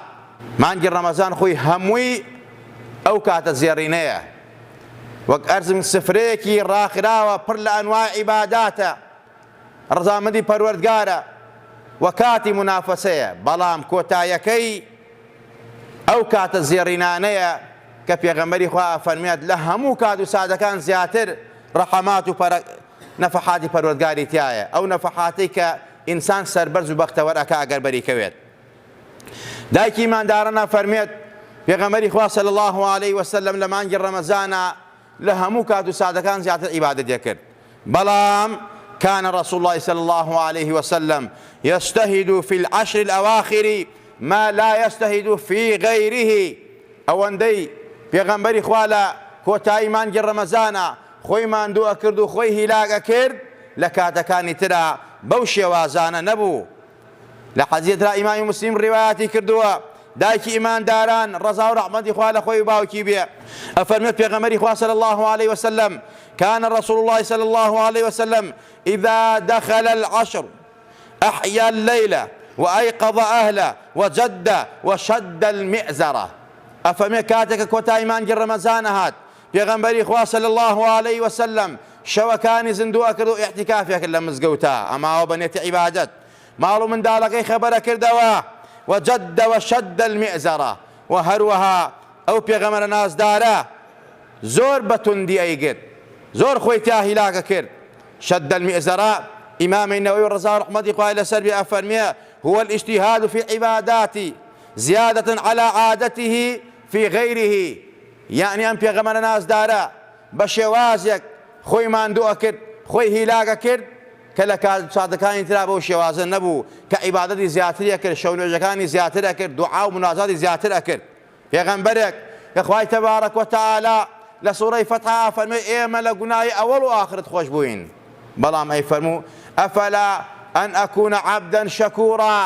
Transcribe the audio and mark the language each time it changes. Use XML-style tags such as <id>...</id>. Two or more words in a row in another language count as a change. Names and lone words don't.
<ckb>مانگی ڕەمەزان خۆی هەمووی ئەو کاتە زێڕینەیە، وەک ئەرزم سفرەیەکی ڕاخراوە پڕ لە ئەنواع عیباداتە، ڕەزامەندی پەروەردگارە و کاتی منافەسەیە، بەڵام کۆتاییەکەی ئەو کاتە زێڕینانەیە کە پێغەمبەری خوا فەرمیات لە هەموو کات و ساتەکان زیاتر ڕەحەمات و نەفەحاتی پەروەردگاری تایە، ئەو نەفەحاتەی کە ئینسان سەربەرز و بەختەوەر ئەکا ئەگەر بەریکەوێت. دایکی ماندارانە فەرمێت پێغەمبەری خوا</ckb> <ar>صلی الله عليه وسلم</ar> <ckb>لە مانگی ڕەمەزانە لە هەموو کات و ساتەکان زیاتر عیبادەت کرد، بەڵام</ckb> <ar>كان رسول الله صلى الله عليه وسلم يجتهد في العشر الأواخر ما لا يجتهد في غيره.</ar> <ckb>ئەوەندەی پێغەمبەری خوا لە کۆتایی مانگی ڕەمەزانە خۆی ماندووە کرد و خۆی هیلاگە کرد، لە کاتەکانی ترا بەو شێوازانە نەبوو. لە حەدیثێکدا ئیمامی موسلیم ڕیوایەتی کردووە، دایکی ئیمانداران ڕەزا و ڕەحمەتی خوا لە خۆی و باوکی بێ، ئەفەرمێت پێغەمبەری خوا</ckb> <ar>صلی الله عليه وسلم كان رسول الله صلى الله عليه وسلم إذا دخل العشر أحيا الليل وأيقظ أهله وجد وشد المئزرة.</ar> <ckb>ئەفەرمێت کاتێکە کۆتایی مانگی ڕەمەزانە هات، پێغەمبەری خوا</ckb> <ar>صلی الله عليه وسلم</ar> <ckb>شەوەکانی زیندووە کرد و ئیحتیکافێک کرد لە مزگەوتە، ئەماوە بەنێتی عیبادەت، ماڵ و منداڵەکەی خەبەرە کردەوە،</ckb> <ar>وجد وشد المئزرة،</ar> <ckb>و هەروەها ئەو پێغەمبەرە نازدارە زۆر بەتوندی ئەیگرت، زۆر خۆی تا هیلاکە کرد.</ckb> <ar>شد المئزرة</ar> <ckb>ئیمامی نەوەوی ڕەزا و ڕەحمەتی خوای لەسەر بێ ئەفەرمێ</ckb> <ar>هو الاجتهاد في العبادات زيادة على عادته في غيره.</ar> <ckb>يعني ئەم پێغەمبەرە نازدارە بە شێوازێک خۆی ماندووە کرد، خۆی هیلاکە کرد کە لە کاتەکانی ترا بەو شێوازە نەبوو، کە عیبادەتی زیاتر ئەکرد، شەو نوێژەکانی زیاتر ئەکرد، دوعا و مناجاتی زیاتر ئەکرد. پێغەمبەرێک کە خوای تەبارەک وتەعالا لە سوورەی فەتحا فەرمێ ئێمە لە گوناهی ئەوەڵ و ئاخرت خۆش بووین، بەڵام ئەی فەرموو</ckb> <ar>ئەفەلا ئەن ئەکوونە عەبدەن شەکوورا.</ar>